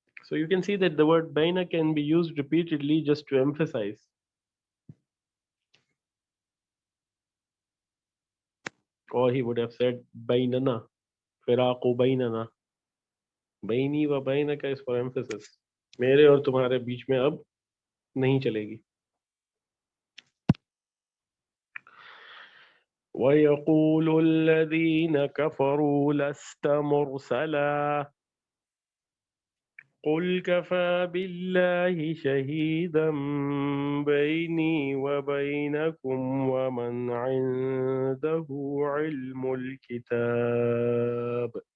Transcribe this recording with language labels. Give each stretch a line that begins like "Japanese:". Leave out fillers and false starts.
English: So you can see that the word baina can be used repeatedly just to emphasize. Or he would have said bainana, firaqu bainana. Baini wa bainaka is for emphasis.
Hindi: मेरे और तुम्हारे बीच में अब नहीं चलेगी.
Arabic: ويقول الذين كفروا لست مرسلا قل كفى بالله شهيدا بيني وبينكم ومن عنده علم الكتاب.